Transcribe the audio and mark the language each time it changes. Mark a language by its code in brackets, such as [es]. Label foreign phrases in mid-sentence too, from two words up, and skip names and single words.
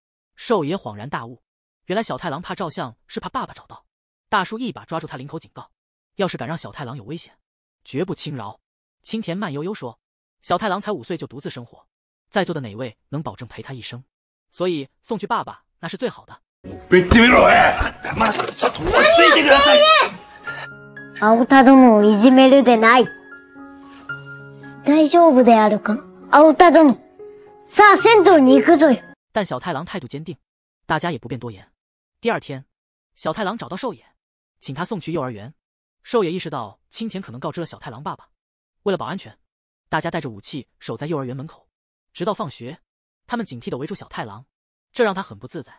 [zh] 寿野恍然大悟，原来小太郎怕照相是怕爸爸找到。大叔一把抓住他领口警告，要是敢让小太郎有危险，绝不轻饶。青田慢悠悠说，小太郎才5岁就独自生活，在座的哪位能保证陪他一生？所以送去爸爸那是最好的。 [ja] 言ってみろまずちょっと落ち着いてください。青田殿をいじめるでない。大丈夫であるか、青田殿。さあ銭湯に行くぞよ。 [zh] 但小太郎态度坚定，大家也不便多言。第二天，小太郎找到寿野，请他送去幼儿园。寿野意识到青田可能告知了小太郎爸爸，为了保安全，大家带着武器守在幼儿园门口，直到放学，他们警惕地围住小太郎，这让他很不自在。